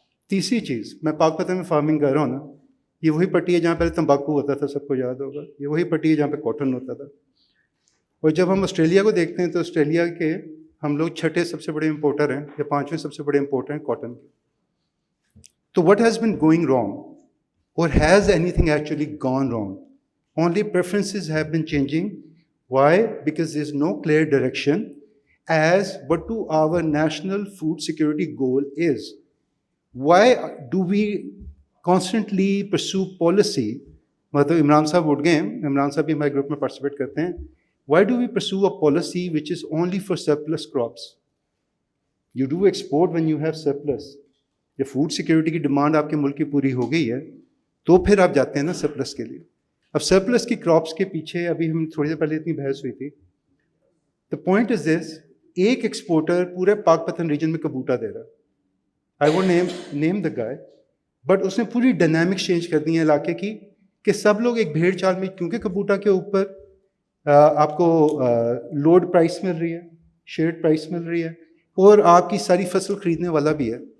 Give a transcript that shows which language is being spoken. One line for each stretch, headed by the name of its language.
Urdu: تیسری چیز, میں پاک پتن میں فارمنگ کر رہا ہوں نا, یہ وہی پٹی ہے جہاں پہلے تمباکو ہوتا تھا, سب کو یاد ہوگا. یہ وہی پٹی ہے جہاں پہ کاٹن ہوتا تھا. اور جب ہم آسٹریلیا کو دیکھتے ہیں تو آسٹریلیا کے ہم لوگ چھٹے سب سے بڑے امپورٹر ہیں یا پانچویں سب سے بڑے امپورٹر ہیں کاٹن کے.
English: تو what has been going wrong, or has anything actually gone wrong? Only preferences have been changing. Why? Because there's no clear direction as what to our national food security goal is. Why do we constantly pursue policy?
Urdu: مطلب عمران صاحب اٹھ گئے ہیں, عمران صاحب بھی ہمارے group میں participate کرتے ہیں.
English: Why do we pursue a policy which is only for surplus crops? You do export when you have surplus.
Urdu: جب فوڈ سیکیورٹی کی ڈیمانڈ آپ کے ملک کی پوری ہو گئی ہے تو پھر آپ جاتے ہیں نا سرپلس کے لیے. اب سرپلس کی کراپس کے پیچھے ابھی ہم تھوڑی دیر پہلے اتنی بحث ہوئی تھی.
English: the point is this,
Urdu: ایک ایکسپورٹر پورے پاک پتن ریجن میں کبوٹا دے رہا ہے.
English: I won't name the guy,
Urdu: but اس نے پوری ڈائنامکس چینج کر دی ہیں علاقے کی کہ سب لوگ ایک بھیڑ چال میں, کیونکہ کبوٹا کے اوپر آپ کو لوڈ پرائس مل رہی ہے, شیئرڈ پرائس مل رہی ہے, اور آپ کی ساری فصل خریدنے والا بھی ہے.